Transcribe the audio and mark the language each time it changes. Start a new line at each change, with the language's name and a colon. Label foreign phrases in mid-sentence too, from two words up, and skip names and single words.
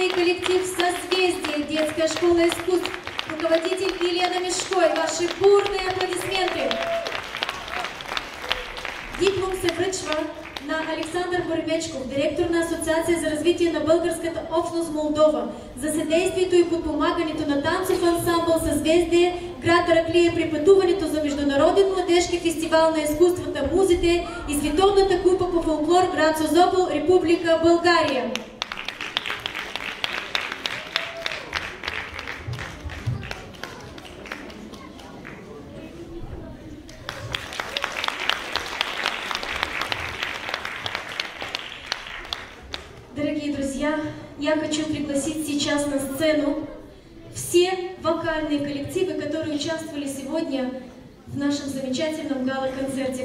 Russian: коллектив «Созвездие», детская школа искусств, руководитель Елена Мешкой. Ваши бурные аплодисменты.
Bulgarian: Диплом се връчва на Александър Боремечков, директор на Асоциация за развитие на българската общност Молдова, за съдействието и подпомагането на танцов ансамбъл «Съзвездие», град Раклия, при пътуването за Международен младежки фестивал на изкуствата Музите и Световната купа по фолклор, град Созопол, Република България.
Russian: Дорогие друзья, я хочу пригласить сейчас на сцену все вокальные коллективы, которые участвовали сегодня в нашем замечательном гала-концерте.